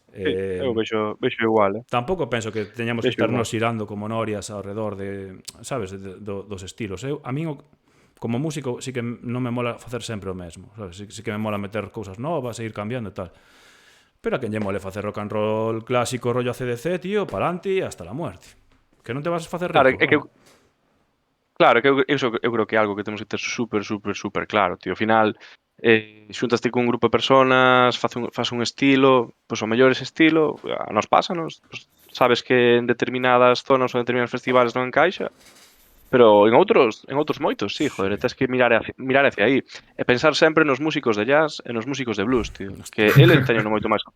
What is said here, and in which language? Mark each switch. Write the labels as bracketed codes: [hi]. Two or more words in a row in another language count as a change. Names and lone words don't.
[gl] Sí, eu vexo igual, Tampouco penso que teñamos que Vexo estarnos igual. xirando como norias ao redor de, sabes, dos estilos. A min, como músico, sí que non me mola facer sempre o mesmo, sabes? Sí que me mola meter cousas novas e ir cambiando e tal. Pero a quen lle mole facer rock and roll clásico, rollo ACDC, tío, [es] pa'lante hasta la muerte. [gl] Que non te vas a facer rico. Claro, é que Claro, que eu creo que é algo que temos que ter super claro, tío. Ao final, xúntaste con un grupo de personas, faz un estilo, pois o mellor ese estilo, a nos pásanos, pois, sabes que en determinadas zonas ou en determinados festivales non encaixa, pero en outros moitos, sí, joder, tes que mirar hacia aí e pensar sempre nos músicos de jazz e nos músicos de blues, tío, que eles teñen moito máis.